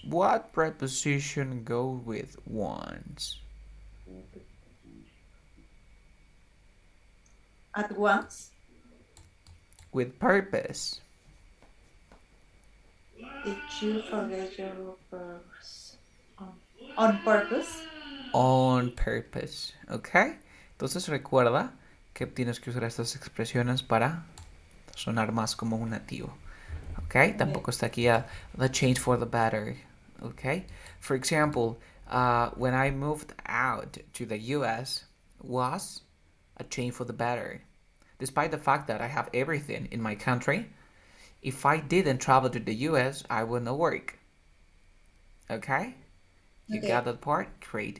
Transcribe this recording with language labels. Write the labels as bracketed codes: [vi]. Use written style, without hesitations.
[en] What preposition go with once? At once? With purpose. Did you forget your purse? On purpose? On purpose. ¿Ok? [es] Entonces recuerda que tienes que usar estas expresiones para sonar más como un nativo. ¿Ok? Tampoco está aquí [en] the change for the better. [es] ¿Ok? [en] For example, when I moved out to the US was a change for the better. Despite the fact that I have everything in my country, if I didn't travel to the US, I wouldn't work. Okay? You got that part? Great.